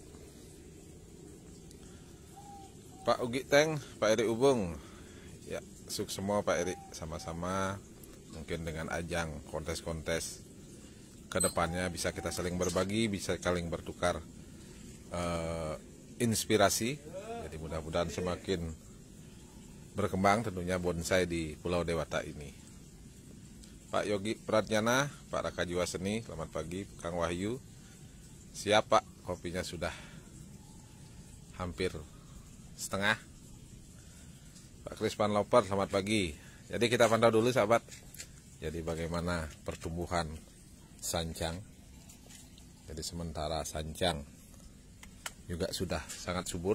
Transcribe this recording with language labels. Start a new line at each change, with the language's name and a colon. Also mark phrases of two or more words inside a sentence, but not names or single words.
Indonesian: Pak Ugi Teng, Pak Eri Ubung, ya, sukses semua Pak Eri, sama-sama mungkin dengan ajang kontes-kontes kedepannya bisa kita saling berbagi, bisa saling bertukar inspirasi. Jadi mudah-mudahan semakin berkembang tentunya bonsai di Pulau Dewata ini. Pak Yogi Pratnyana, Pak Raka Jiwa Seni, selamat pagi. Kang Wahyu, siap Pak, kopinya sudah hampir setengah. Pak Krispan Loper, selamat pagi. Jadi kita pantau dulu sahabat. Jadi bagaimana pertumbuhan sancang. Jadi sementara sancang juga sudah sangat subur.